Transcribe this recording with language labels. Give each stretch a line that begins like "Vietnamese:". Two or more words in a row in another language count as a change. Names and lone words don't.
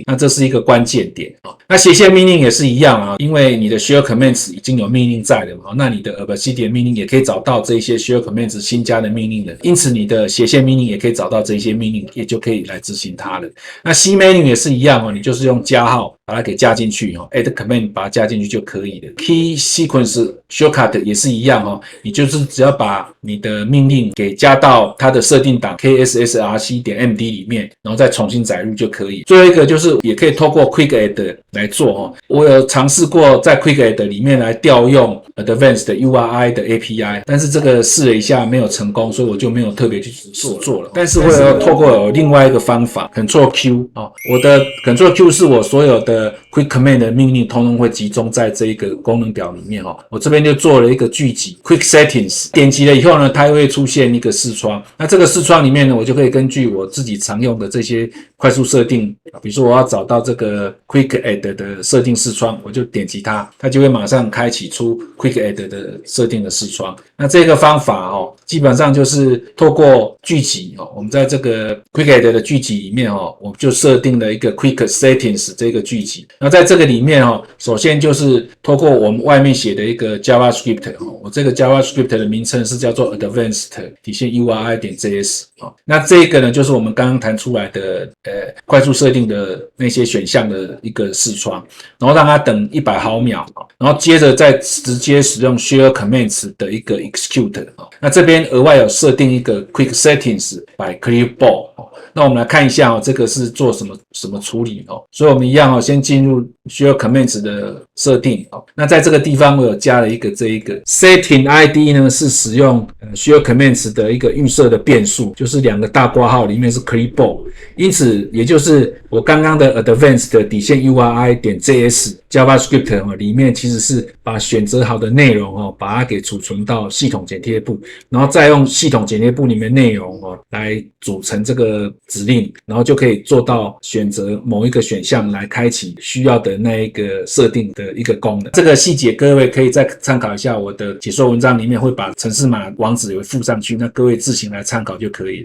Chinese: 那這是一個關鍵點那斜線命令也是一樣因為你的 Share Commands 已經有命令在了那你的 Obsidian 命令也可以找到這些 Share Commands 新加的命令了，因此你的斜線命令也可以找到這些命令，也就可以來執行它了。那 C menu 也是一樣你就是用加號把它給加進去
English: Add Command
Chinese: 把它加進去就可以了。Key Sequence Shortcut 也是一樣你就是只要把你的命令給加到它的設定檔 kssrc.md 裡面，然後再重新載入就可以。最後一個就是也可以透過 Quick Add 來做我有嘗試過在 Quick Add 裡面來調用 Advanced URI 的 API， 但是這個試了一下沒有成功，所以我就沒有特別去做了。但是我有透過有另外一個方法 Ctrl Q 我的 Ctrl Q 是我所有的 Quick Command 的命令通通會集中在這一個功能表裡面我這邊就做了一個巨集 Quick Settings，點擊了以後呢，它會出現一個視窗。那這個視窗裡面呢，我就可以根据我自己常用的這些快速設定，比如說我要找到這個 Quick Add 的設定視窗，我就點擊它，它就會馬上開啟出 Quick Add 的設定的視窗。那這個方法基本上就是透過巨集我們在這個 Quick Add 的巨集裡面我們就設定了一個 Quick Settings 這個巨集。那在這個裡面首先就是透過我們外面寫的一個 JavaScript 我這個 JavaScript 的名稱是叫做 Advanced URI.js 那這個呢就是我們剛剛談出來的快速設定的那些選項的一個視窗，然後讓它等100毫秒，然後接着再直接使用 Share Commands 的一個 Execute。那這邊額外有設定一個 Quick Settings by Clipboard。那我們來看一下這個是做什麼處理所以我們一樣先進入 Share Commands 的設定那在這個地方我有加了一個這一個
English: Setting ID
Chinese: 呢是使用Share Commands 的一個預設的變數，就是2個大括號裡面是 Clipboard，因此也就是我剛剛的 Advanced URI.js JavaScript 裡面其實是把選擇好的內容把它給儲存到系統剪貼簿，然後再用系統剪貼簿裡面內容來組成這個指令，然後就可以做到選擇某一個選項來開啟需要的那一個設定的一個功能。這個細節各位可以再參考一下我的解說文章裡面會把程式碼網址也會附上去，那各位自行來參考就可以了。